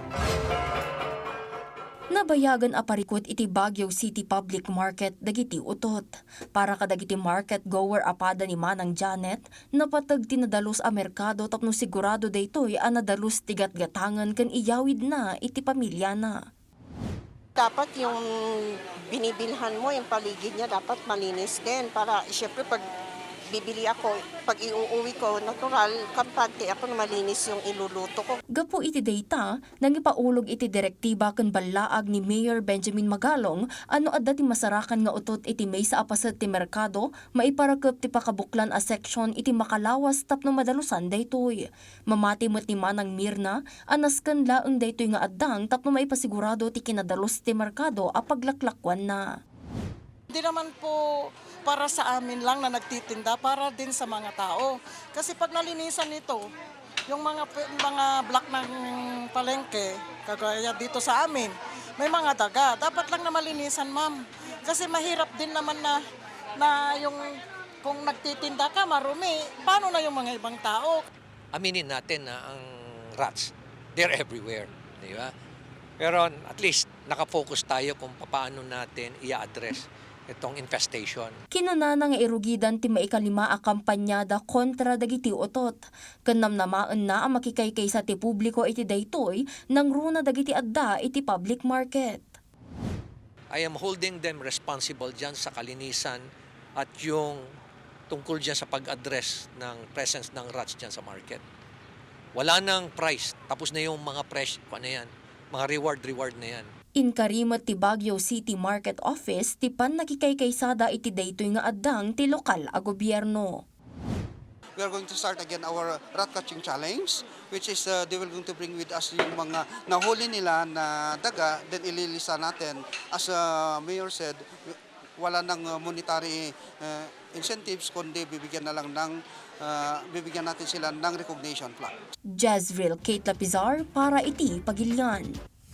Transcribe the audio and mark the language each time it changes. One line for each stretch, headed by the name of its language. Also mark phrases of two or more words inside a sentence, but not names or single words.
Iloko: Nabayagan a parikot iti Baguio City Public Market dagiti utot. Para kadagiti
English: market goer
Iloko: apada ni Manang Janet, napatag tinadalos a merkado tapno sigurado daytoy a nadalos tigat-gatangan ken iyawid na iti pamilya na.
Filipino: Dapat yung binibilhan mo, yung paligid niya dapat malinis din para syempre pag bibili ako, pag iuuwi ko, natural, kampante ako na malinis yung iluluto ko.
Iloko: Gapo iti data, nangipaulog iti direktiba ken balaag ni Mayor Benjamin Magalong ano adda ti masarakan nga utot iti maysa a paset ti merkado, maiparakep ti pakabuklan a section iti makalawas tapno madalusan daytoy. Mamati met ni Manang Mirna, anasken laeng daytoy nga addang tapno maipasigurado ti kinadalos ti merkado a paglaklakwan na.
Filipino: Hindi naman po para sa amin lang na nagtitinda, para din sa mga tao. Kasi pag nalinisan nito, yung mga block ng palengke, kagaya dito sa amin, may mga daga. Dapat lang na malinisan, ma'am. Kasi mahirap din naman na yung kung nagtitinda ka, marumi. Paano na yung mga ibang tao? Aminin natin na ang rats,
English: they're everywhere.
Filipino: Di ba? Pero
English: at least
Filipino: nakafocus tayo kung paano natin i-address itong infestation.
Iloko: Kinunana nga irugidan ti maikalima a kampanyada kontra dagiti utot. Kanamnamaan na ang makikaykay sa ti publiko iti daytoy nang runa dagiti adda iti
English: public market. I am holding them responsible
Filipino: dyan sa kalinisan at yung tungkol dyan sa pag-address ng presence ng rats dyan sa market. Wala nang price. Tapos na yung mga fresh, ano yan, mga reward na yan.
Iloko: Inkarimat ti Baguio City Market Office ti pan nakikaykaysada iti daytoy nga addang ti lokal a gobyerno.
English: We are going to start again our rat catching challenge, which is they will going to bring with us
Filipino: yung mga nahuli nila na daga, then ililista natin.
English: As Mayor said,
Filipino: wala nang
English: monetary incentives,
Filipino: kundi bibigyan na lang ng bibigyan natin sila ng
English: recognition plaque.
Iloko: Jezreel Kate Lapizar para iti Pagilian.